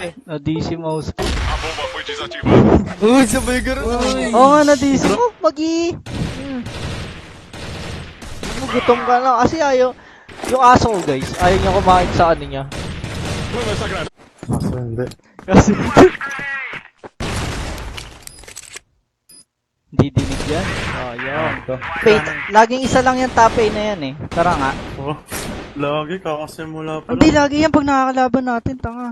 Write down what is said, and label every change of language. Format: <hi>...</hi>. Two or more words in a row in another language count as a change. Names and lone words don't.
<tl>Na-DC mouse.</tl> <pt>A bomba foi desativada.</pt> <tl>Uy, sabay ka rin. Oo nga, na-DC mo. Magi. Gutom ka na. Kasi ayaw. Yung aso ko guys, ayaw niya kumain sa ano niya.</tl> <pt>Manda essa granada.</pt> <tl>Kaso hindi. Kasi hindi dinig yan. Ayaw. Wait, laging isa lang yung top A na yan eh. Tara nga. Oh, lagi kakasimula pa Hindi lang. lagi yan pag nakakalaban natin, tanga.</tl>